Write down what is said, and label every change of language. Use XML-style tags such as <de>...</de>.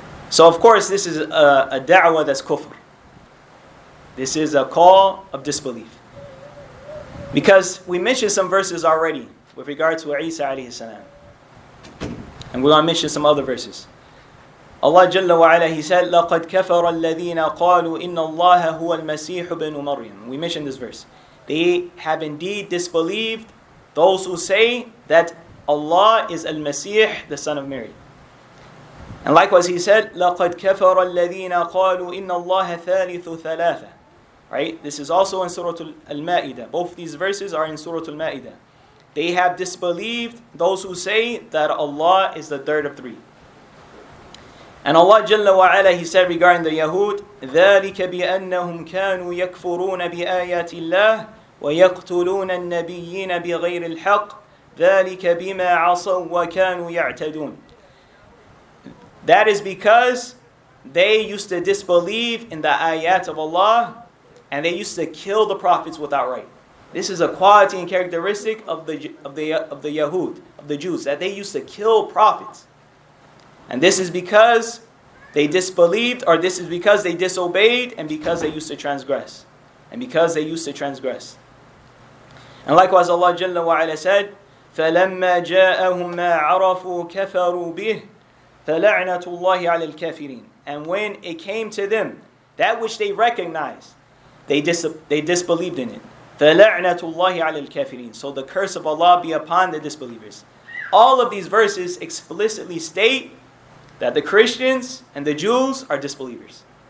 <en>So of course this is a da'wah that's kufr. This is a call of disbelief. Because we mentioned some verses already with regard to Isa alayhi salam. And we're going to mention some other verses. Allah Jalla wa Ala, He said,</en> <ar>لَقَدْ كَفَرَ الَّذِينَ قَالُوا إِنَّ اللَّهَ هُوَ الْمَسِيحُ بْنُ مَرْيَمَ.</ar> <en>We mentioned this verse. They have indeed disbelieved those who say that Allah is Al-Masih, the son of Mary. And likewise He said,</en> <ar>لَقَدْ كَفَرَ الَّذِينَ قَالُوا إِنَّ اللَّهَ ثَالِثُ ثَلَاثَةٍ.</ar> <en>Right? This is also in Surah Al-Ma'idah. Both these verses are in Surah Al-Ma'idah. They have disbelieved those who say that Allah is the third of three. And Allah Jalla wa Ala, He said regarding the Yahud,</en> <ar>ذَلِكَ بِأَنَّهُمْ كَانُوا يَكْفُرُونَ بِآيَاتِ اللَّهِ وَيَقْتُلُونَ النَّبِيِّينَ بِغَيْرِ الْحَقِّ ذَلِكَ بِمَا عَصَوْا وَكَانُوا يَعْتَدُونَ.</ar> <en>That is because they used to disbelieve in the ayat of Allah, and they used to kill the prophets without right. This is a quality and characteristic of the Yahud, of the Jews, that they used to kill prophets. And this is because they disbelieved, or this is because they disobeyed, and because they used to transgress. And because they used to transgress. And likewise Allah Jalla wa Ala said,</en> <ar>فَلَمَّا جَاءَهُمْ مَا عَرَفُوا كَفَرُوا بِهِ فَلَعْنَةُ اللَّهِ عَلَى الْكَافِرِينَ.</ar> <en>And when it came to them, that which they recognized, they disbelieved in it.</en> <ar>فَلَعْنَةُ اللَّهِ عَلَى الْكَافِرِينَ.</ar> <en>So the curse of Allah be upon the disbelievers. All of these verses explicitly state that the Christians and the Jews are disbelievers.</en>